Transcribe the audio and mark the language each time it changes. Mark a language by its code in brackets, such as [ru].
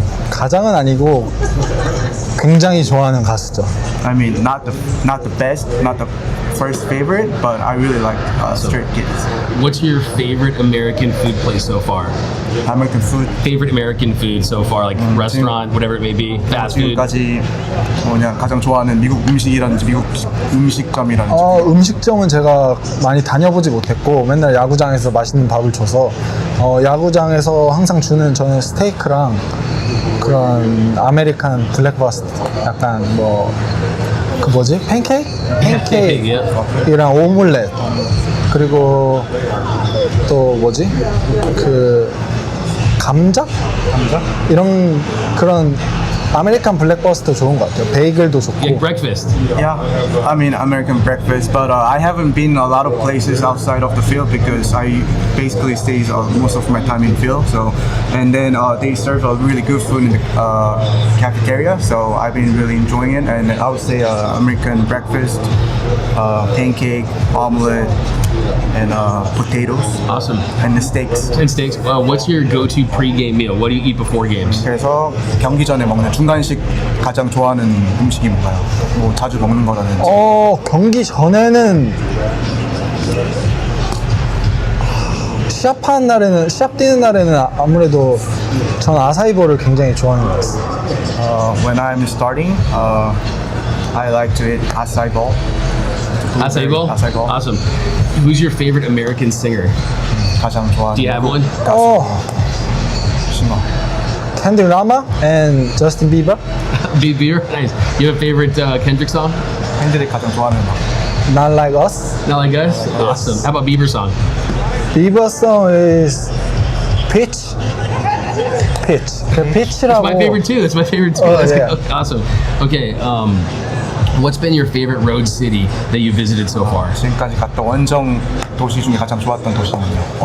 [ko] 가장은 아니고 굉장히 좋아하는 가수죠. [en] I mean, not the best, not the first favorite, but I really like Stray Kids. What's your favorite American food place so far? American food. Favorite American food so far, like restaurant, whatever it may be, fast food. [ko] 지금까지 그냥 가장 좋아하는 미국 음식이라든지 미국 음식점이라든지. 음식점은 제가 많이 다녀보지 못했고 맨날 야구장에서 맛있는 밥을 줘서 야구장에서 항상 주는 저는 스테이크랑 그런 아메리칸 블랙버스트 약간 그 뭐지? 팬케이크랑 오믈렛 그리고 또 뭐지? 그 감자? 이런 그런 아메리칸 블랙버스트 좋은 것 같아요. 베이글도 좋고. [en] Yeah, breakfast. Yeah, I mean American breakfast, but I haven't been a lot of places outside of the field because I basically stay most of my time in field. So, and then they serve a really good food in the cafeteria. So I've been really enjoying it, and I would say American breakfast, pancake, omelet, and potatoes. Awesome. And the steaks. And steaks. What's your go-to pre-game meal? What do you eat before games? [ko] 그래서 경기 전에 먹는 중간식 가장 좋아하는 음식이 뭔가요? 뭐 자주 먹는 거라든지. 경기 전에는 시합 뛰는 날에는 아무래도 전 아사이볼을 굉장히 좋아하는 것 같습니다. [en] When I'm starting, I like to eat acai bowl. Acai bowl? Awesome. Who's your favorite American singer? [ko] 가장 좋아하는. [en] Do you have one? [ko] 싱어. [en] Kendrick Lamar and Justin Bieber. Bieber? Nice. You have a favorite Kendrick song? [ko] 팬들이 가장 좋아하는 음악. [en] Not Like Us. Not Like Us? Awesome. How about Bieber song? Bieber song is Pitch. [ko] 그 Pitch라고. [en] That's my favorite too. That's my favorite too. Yeah. Awesome. Okay. What's been your favorite road city that you visited so far? [ko] 지금까지 갔던 원정 도시 중에 가장 좋았던 도시는요?